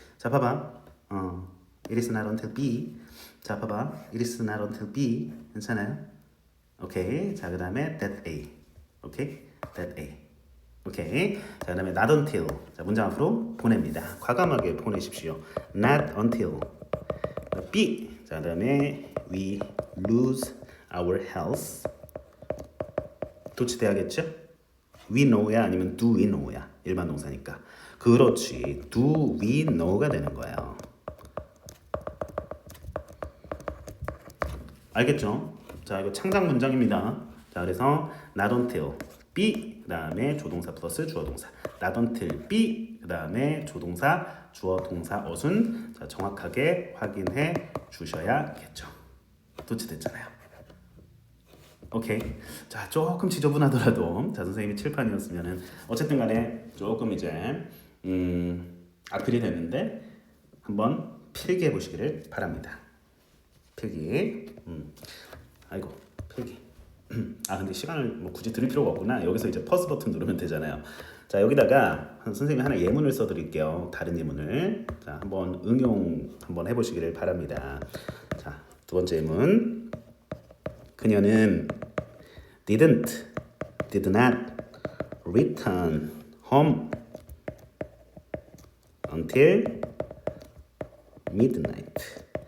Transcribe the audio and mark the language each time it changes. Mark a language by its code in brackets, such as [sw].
[ko] 자, 봐봐. [en] it is not until B. 자, 봐봐. it is not until B. [ko] 괜찮아요? 오케이. 자, 그다음에 [en] that A. [ko] 오케이. [en] that A. [ko] 오케이. 자, 그다음에 not until. 자, 문장 앞으로 보냅니다. 과감하게 보내십시오. [en] not until B. [ko] 자, 그다음에 [en] we lose our health. [ko] 도치돼야겠죠? [en] we know야 [ko] 아니면 [en] do we know야. [ko] 일반 동사니까. 그렇지. [en] do we know가 [ko] 되는 거예요. 알겠죠? 자, 이거 창작 문장입니다. 자, 그래서 [en] not until B [ko] 그다음에 조동사 플러스 주어 동사. [en] not until B [ko] 그다음에 조동사 주어 동사 어순. 자, 정확하게 확인해 주셔야겠죠. 도치됐잖아요. 오케이. 자, 조금 지저분하더라도 자, 선생님이 칠판이었으면은 어쨌든 간에 조금 이제 악필이 됐는데 한번 필기해 보시기를 바랍니다. 필기. 아이고, 필기. 아, 근데 시간을 뭐 굳이 들일 필요가 없구나. 여기서 이제 퍼스 버튼 누르면 되잖아요. 자, 여기다가 선생님이 하나 예문을 써드릴게요. 다른 예문을. 자, 한번 응용 한번 해보시기를 바랍니다. 자, 두 번째 예문. 그녀는 [en] did not return home until midnight.